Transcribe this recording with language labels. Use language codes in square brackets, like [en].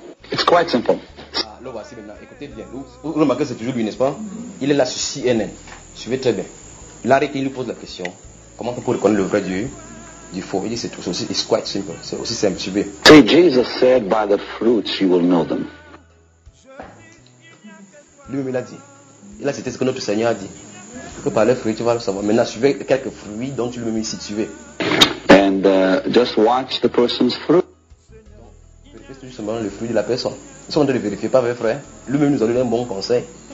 [en] It's quite simple. [fr] Ah, là, voici maintenant. Écoutez bien. Vous remarquez, c'est toujours lui, n'est-ce pas? Il est là sur CNN. Suivez très bien. Larry King lui pose la question. Comment on peut reconnaître le vrai Dieu du faux? Il dit, c'est tout. C'est aussi, [en] it's quite simple. [fr] C'est aussi simple. Suivez. [en] See, Jesus said, by the fruits you will know them. [fr] Lui-même, il a dit. Il a cité ce que notre Seigneur a dit. Que par les fruits, tu vas le savoir. Maintenant, suivez quelques fruits dont tu le mets ici, suivez. [en] And just watch the person's fruit. [fr] Vérifiez justement le fruit de la personne. Ils sont en train de vérifier, pas vrai, frère. Lui-même nous a donné un bon conseil.